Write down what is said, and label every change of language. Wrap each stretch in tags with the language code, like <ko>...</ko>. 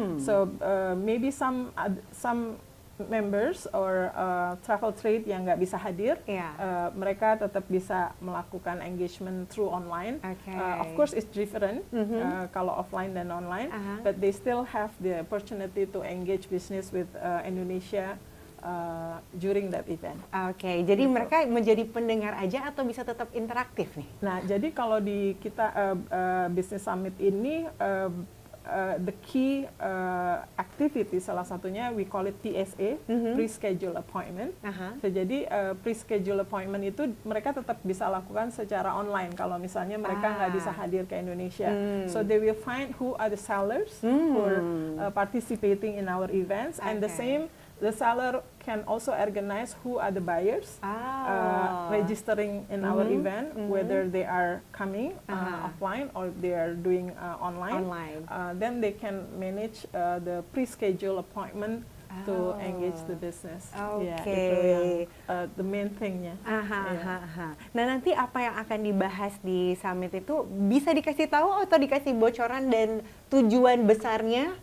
<en>So maybe some members or travel trade</en> <id>yang nggak bisa hadir, mereka tetap bisa melakukan</id> <en>engagement through online. Of course it's different kalau offline dan online, but they still have the opportunity to engage business with Indonesia during that event.</en> <id>Oke, jadi mereka menjadi pendengar aja atau bisa tetap interaktif nih? Nah, jadi kalau di kita</id> <en>Business Summit</en> <id>ini</id> <en>the key activity</en> <id>salah satunya</id> <en>we call it PSA, pre-schedule appointment.</en> <id>So, jadi pre-schedule appointment itu mereka tetap bisa lakukan secara online kalau misalnya mereka nggak bisa hadir ke Indonesia.</id> <en>So they will find who are the sellers who are participating in our events, and the seller can also organize who are the buyers registering in our event, whether they are coming offline or they are doing online. Then they can manage the pre-schedule appointment to engage the business.</en> <id>Oke. Itu yang</id> <en>the main thing-nya.</en> <id>Nah, nanti apa yang akan dibahas di summit itu bisa dikasih tahu atau dikasih bocoran dan tujuan besarnya?</id>